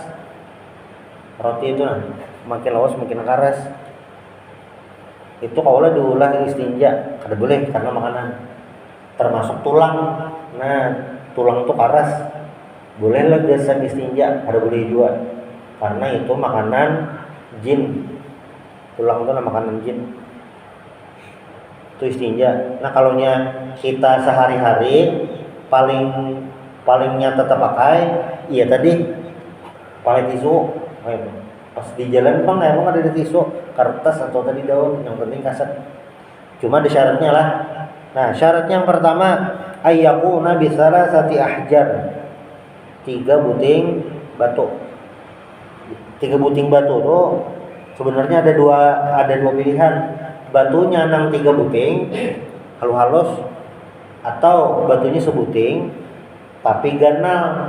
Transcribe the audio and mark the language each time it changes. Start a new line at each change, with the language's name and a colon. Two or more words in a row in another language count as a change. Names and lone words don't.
Banjar: Roti itu makin lawas makin karas. Itu kalau diulah istinja kada boleh karena makanan. Termasuk tulang. Nah, tulang itu karas. Bolehlah biasa istinja, kada boleh juga. Karena itu makanan jin. Tulang itu makanan jin. Itu istinja. Nah, kalaunya kita sehari-hari palingnya tetap pakai, iya tadi pakai tisu. Pas di jalan bang emang ada tisu, kertas atau tadi daun, yang penting kaset. Cuma ada syaratnya lah. Nah, syaratnya yang pertama
Arabic: أن يكون بثلاثة أحجار,
Banjar: 3 buting batu. 3 buting batu tuh sebenarnya ada dua pilihan. Batunya nang 3 buting halus atau batunya sebuting tapi ganal.